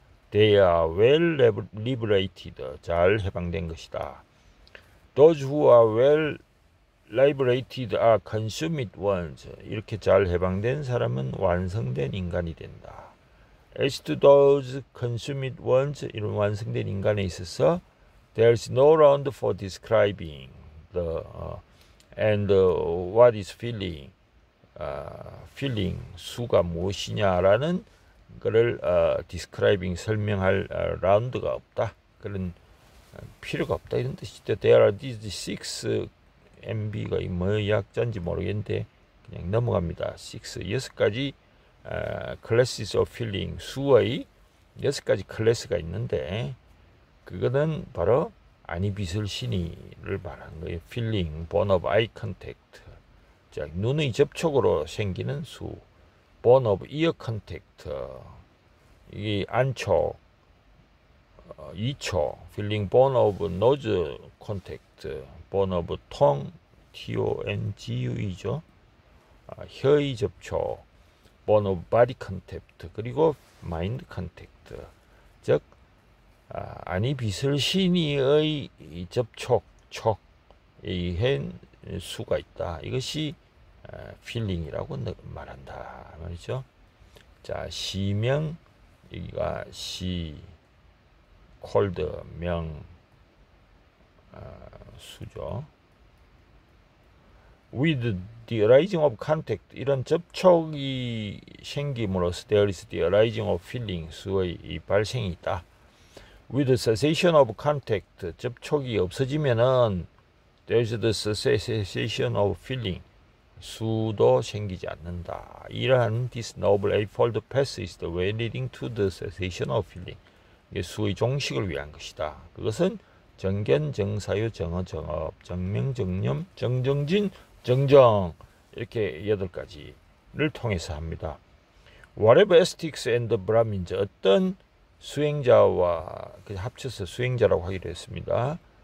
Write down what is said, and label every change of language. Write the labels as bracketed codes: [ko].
[en] They are well liberated, [ko] 잘 해방된 것이다. [en] Those who are well liberated are consummate ones. [ko] 이렇게 잘 해방된 사람은 완성된 인간이 된다. [en] As to those consummate ones, [ko] 이런 완성된 인간에 있어서 [en] there is no round for describing the and what is feeling. [ko] feeling, 수가 무엇이냐라는 것을 describing, 설명할 라운드가 없다. 그런 필요가 없다 이런 뜻이죠. [en] There are these six [ko] MB가 뭐 약자인지 모르겠는데 그냥 넘어갑니다. 6가지 [en] classes of feeling, [ko] 수의 6가지 클래스가 있는데 그거는 바로 아니비설신이를 말하는 거예요. [en] feeling, born of eye contact, 자, [ko] 눈의 접촉으로 생기는 수, [en] born of ear contact, [ko] 이게 안촉, 이촉, [en] feeling born of nose contact, born of tongue, tongue죠. [ko] 혀의 접촉, [en] born of body contact, [ko] 그리고 [en] mind contact, [ko] 즉 아니비설신이의 접촉, 촉에 의한 수가 있다. 이것이 feeling이라고 말한다 말이죠. 자, 시명, 여기가 시, cold, 명, 수죠. [en] With the arising of contact, [ko] 이런 접촉이 생김으로써 [en] there is the arising of feeling, [ko] 수의 발생이 있다. [en] With the cessation of contact, [ko] 접촉이 없어지면은 [en] there is the cessation of feeling, [ko] 수도 생기지 않는다. [en] 이러한 this noble eightfold path is the way leading to the cessation of feeling. [ko] 이게 수의 종식을 위한 것이다. 그것은 정견, 정사유, 정어, 정업, 정명, 정념, 정정진, 정정, 이렇게 8가지를 통해서 합니다. [en] Whatever ascetics and brahmins, [ko] 어떤 수행자와 합쳐서 수행자라고 하기로 했습니다.